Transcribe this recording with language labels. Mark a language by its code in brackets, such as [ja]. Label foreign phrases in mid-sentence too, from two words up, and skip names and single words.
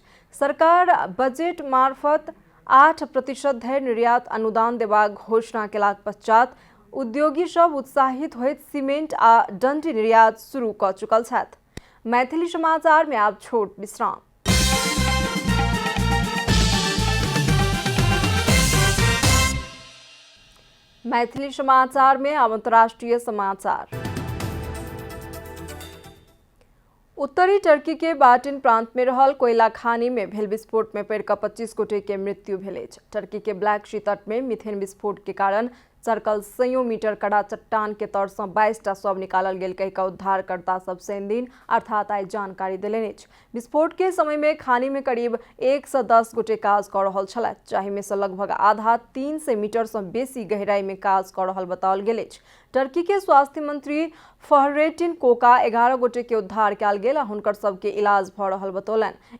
[mai] सरकार बजट मार्फत 8% धरि निर्यात अनुदान देबाक घोषणा केलाक पश्चात उद्योगी सब उत्साहित होइत सीमेंट आ डंडी निर्यात शुरू क चुकल छथि। मैथिली समाचार में आप छोट विश्राम। मैथिली समाचार में अंतर्राष्ट्रीय समाचार। उत्तरी टर्की के बाटिन प्रांत में रहल कोयला खानी में भेल विस्फोट में पड़ 25 गोटे के मृत्यु भेल अछि। टर्की के ब्लैक सी तट में मिथेन विस्फोट के कारण सर्कल 100 मीटर कड़ा चट्टान के तर से 22टा शव निकालल गेल कहि कऽ उद्धारकर्ता सब दिन अर्थात आई जानकारी देलनि अछि। विस्फोट के समय में खानी में करीब 110 गोटे काज कऽ रहल छलाह, जाहि में से लगभग आधा 300 मीटर से बेसी गहराई में काज कऽ रहल बताओल गेल अछि। टर्की के स्वास्थ्य मंत्री फहरेटिन कोका 11 गोटे के उद्धार कयल गेल आ हुनकर सबके इलाज भऽ रहल बतौलनि।